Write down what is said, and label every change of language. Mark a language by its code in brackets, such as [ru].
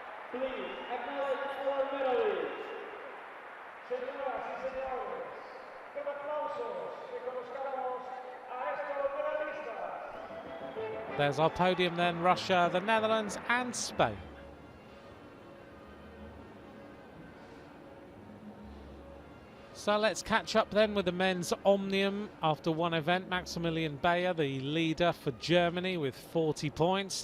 [en] Please acknowledge our medalists. [es] Señoras y señores, con aplausos reconozcamos a estos medalistas. [en] There's our podium then, Russia, the Netherlands and Spain. So let's catch up then with the men's omnium after one event. Maximilian Bayer, the leader for Germany with 40 points.